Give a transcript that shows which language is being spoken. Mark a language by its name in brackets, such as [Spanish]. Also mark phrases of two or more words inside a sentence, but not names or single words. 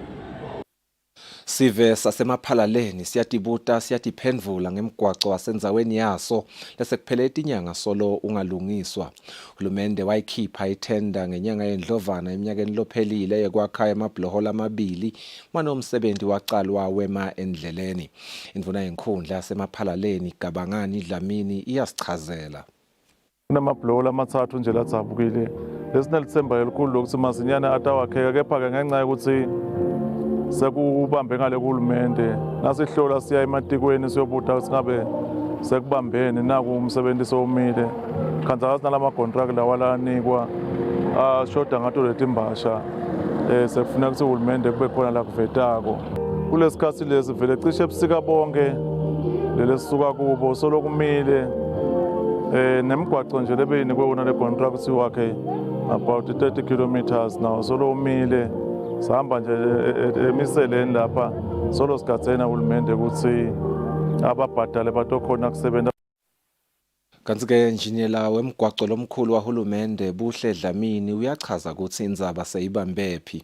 [Swati] Sive sasemaphalaleni siyatibuta siyatiphendvula ngemgwaco wasenzaweni yaso lesekuphele itinyanga solo ungalungiswa. Hulumende wayikhipha ithenda ngenyanga yendlovana eminyakeni lophelile yekwakha emabhlohola amabili manomsebenzi waqalwa wema endleleni. Indvuna yenkhundla yasemaphalaleni Gabangani Dlamini iyasichazela. Kunamabhlohola amathathu nje latsabukile lesinelithemba elikhulu lokuthi masinyane atawakheka kepha-ke ngenxa yokuthi sekubambe ngale kuhulumende nasihlola siya ematikweni siyobuta singabe sekubambene naku umsebenzi sowumile khanza nalama contract lawa lanikwa ashoda ngato letimbasha sekufuna ukuthi uhulumende kube khona la kuvetako kulesikhathi lesi vele cishe ebusika bonke lelesisuka kubo solokumile nemgwaco nje lebeyinikwe wona le contract wakhe [English] about 30 kilometers now [Swati] solomile sihamba nje emiseleni lapha solo sigatsena uhulumende ukuthi ababhadale batokhona kusebenza. Kanti ke enjiniyela wemgwaco lomkhulu wahulumende Buhle Dlamini uyachaza ukuthi indzaba seyibambephi.